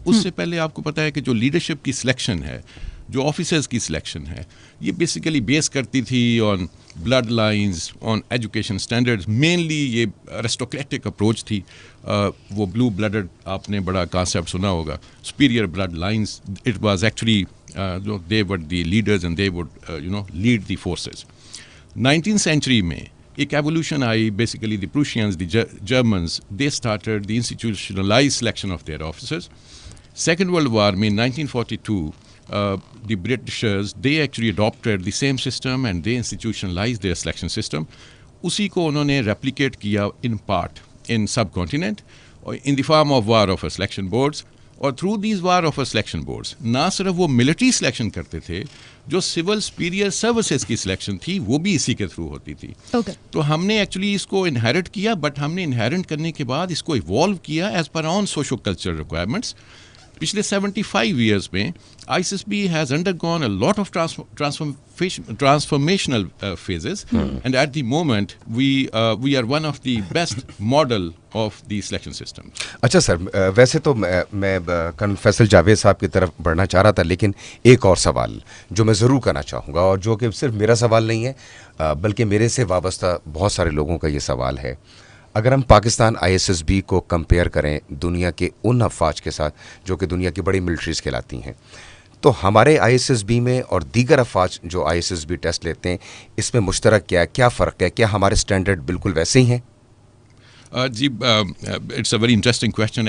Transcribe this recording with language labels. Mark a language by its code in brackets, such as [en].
[ur] اس سے پہلے آپ کو پتہ ہے کہ جو لیڈرشپ کی سلیکشن ہے, جو آفیسرز کی سلیکشن ہے, یہ بیسیکلی بیس کرتی تھی [en] On blood lines, on education standards. Mainly یہ aristocratic approach تھی. [ur] وہ بلو بلڈڈ آپ نے بڑا کانسیپٹ سنا ہوگا, superior blood lines. [en] It was actually they were the leaders and they would lead the forces. [ur] 19th century میں ایک evolution I. [en] Basically the Prussians, the Germans, they started the institutionalize selection of their officers. [ur] Second world war میں [en] 1942 the Britishers, they actually adopted the same system and they institutionalized their selection system. [ur] اسی کو انہوں نے [en] replicate کیا in part in subcontinent in the form of war offer selection boards. [ur] اور [en] through these war offer selection boards [ur] نہ صرف وہ military selection کرتے تھے, جو civil superior services کی selection تھی وہ بھی اسی کے تھرو ہوتی تھی. تو ہم نے ایکچولی اس کو انہیرٹ کیا, بٹ ہم نے انہیرٹ کرنے کے بعد اس کو ایوالو کیا [en] As per on socio cultural requirements. پچھلے 75 years میں I S S B has undergone a lot of transformational phases, and at the moment we are one of the best model of the selection system. [ur] اچھا سر, ویسے تو میں colonel Faisal Javed صاحب کی طرف بڑھنا چاہ رہا تھا, لیکن ایک اور سوال جو میں ضرور کرنا چاہوں گا, اور جو کہ صرف میرا سوال نہیں ہے بلکہ میرے سے وابستہ بہت سارے لوگوں کا یہ سوال ہے. اگر ہم Pakistan I S S B کو کمپیئر کریں دنیا کے ان افواج کے ساتھ جو کہ دنیا کی بڑی ملٹریز کہلاتی ہیں, تو ہمارے آئی ایس ایس بی میں اور دیگر افواج جو I S S B test لیتے ہیں اس میں مشترک کیا ہے, کیا فرق ہے, کیا ہمارے اسٹینڈرڈ بالکل ویسے ہی ہیں؟ جی [en] It's a very interesting question.